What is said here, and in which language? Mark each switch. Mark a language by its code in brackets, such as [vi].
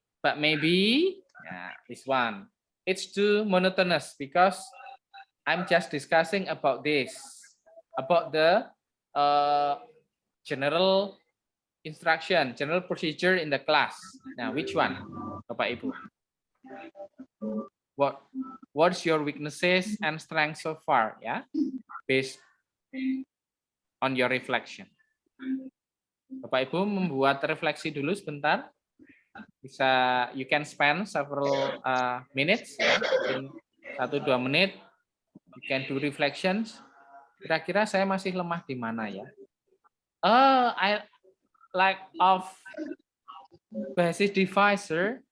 [en] But maybe this one, it's too monotonous because I'm just discussing about this, about the general instruction, general procedure in the class. Now, which one, Bapak Ibu? What's your weaknesses and strengths so far? Yeah, based on your reflection. [id] Bapak Ibu membuat refleksi dulu sebentar. [en] Bisa, you can spend several minutes, ya, 1-2 menit. You can do reflections. [id] Kira-kira saya masih lemah di mana ya? [en] I lack of basis device, sir.